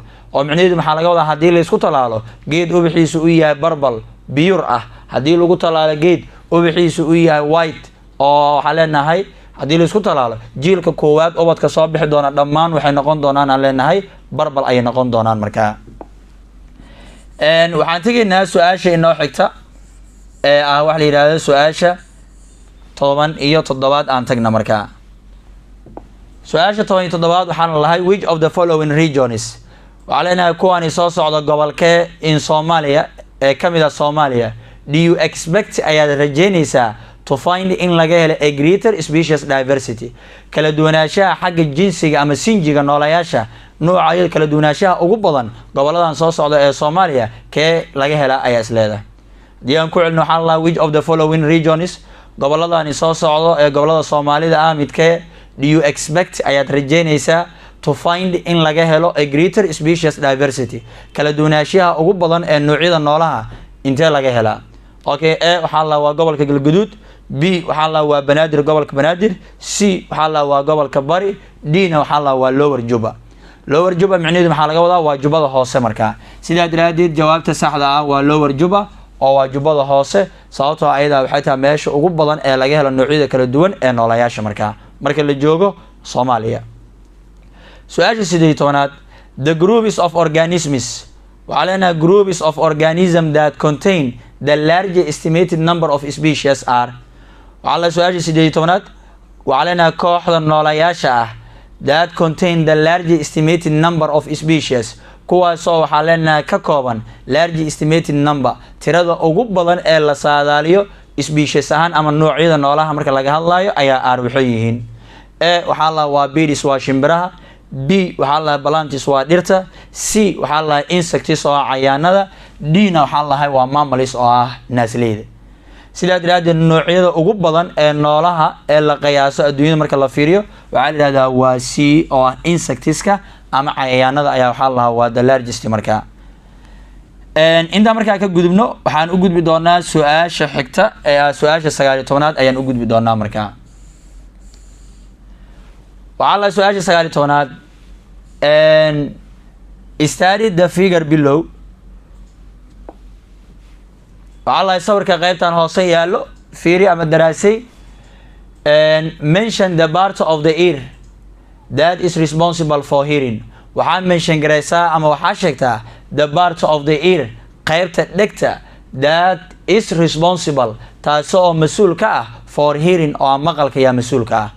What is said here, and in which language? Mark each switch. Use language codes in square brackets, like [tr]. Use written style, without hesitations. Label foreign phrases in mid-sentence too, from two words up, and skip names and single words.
[so] oo micnaheedu maxaa laga wadaa haddii la isku talaalo geed ubaxiisu u yahay purple biyur ah, haddii lagu talaalo geed ubaxiisu u yahay white oo waxaa leenahay haddii la isku talaalo jiilka koowaad ubadka soo bixi doona dhammaan waxay noqon doonaan aan leenahay purple ayay noqon doonaan markaa. waxaan tegaynaa su-aasha inoo xigta ee ah waxa la yidhahdo su-aasha 17 aan tagna markaa. su-aasha 17 waxaan lahay [en] which of the following regions, [so] waxaa leenahay kuwani soo socda gobolkee in Soomaaliya ee kamid ah Soomaaliya [en] do you expect [so] ayaad rajeynaysaa [en] to find in [so] laga helo [en] a greater species diversity, [so] kala duwanaanshaha xagga jinsiga ama sinjiga noolayaasha nooca kala duwanaanshaha ugu badan goboladan soo socda ee Soomaaliya kee laga hela ayaa isleedahay. hadii aan ku celino waxaan lahaa [en] which of the following regions, [so] goboladani soo socdo ee gobolada Soomaalida ah midkee [en] do you expect [so] ayaad rajeynaysaa [en] to find in [so] laga helo [en] a greater species diversity, [so] kala duwanaanshaha ugu badan ee noocyada noolaha intee laga helaa. okay, a waxaa la waa gobolka Galgaduud, b waxaa la waa Banaadir gobolka Banaadir, c waxaa la waa gobolka Bari, d na waxaa la waa Lower Juba. Lower Juba macnaheedu maxaa laga wadaa waa Jubbada hoose markaa. sidaa daraaddeed jawaabta saxda ah waa Lower Juba oo waa Jubbada hoose, sababtoo ayada waxay tahay meesha ugu badan ee laga helo noocyada kala duwan ee noolayaasha markaa marka la joogo Soomaaliya. [en] su-aasha 18 the groups of organisms, [so] waxaa leenahay [en] groups of organism that contain the large estimated number of species are, [so] waxaa la su-aasha 18 waxaa leenahay kooxda noolayaasha ah [en] that contain the large estimated number of species, [so] kuwaasoo waxaa leenahay ka kooban [en] large estimated number [so] tirada ugu badan ee la saadaaliyo species ahaan ama noocyada noolaha marka laga hadlayo ayaa aar waxay yihiin. a waxaa la waa birds waa shimbiraha, b waxaa la plants waa dhirta, c waxaa la insects oo cayaanada, d na waxaa la waa mammals oo ah naasleyda. sidaa daraaddeed noocyada ugu badan ee noolaha ee la qiyaaso adduunyada marka la fiiriyo waxaa la yidhahdaa waa c oo ah insectska ama cayayaanada ayaa waxaa la waa [en] the largest [so] markaa. intaa markaa ka gudubno waxaan u gudbi doonaa su-aasha xigta ee ah su-aasha 19 ayaan u gudbi doonaa markaa. waxaa la su-aasha [en] 19 study the figure below, [so] waxaa la sawirka qaybtan hoose yaalo fiiri ama daraasay. [en] mention the part of the ear that is responsible for hearing, [so] waxaa mention garaysaa ama waxaa sheegtaa [en] the part of the ear [so] qaybta dhegta [en] that is responsible [so] taasi oo mas-uul ka ah [en] for hearing [so] oo maqalka yaa mas-uul ka ah.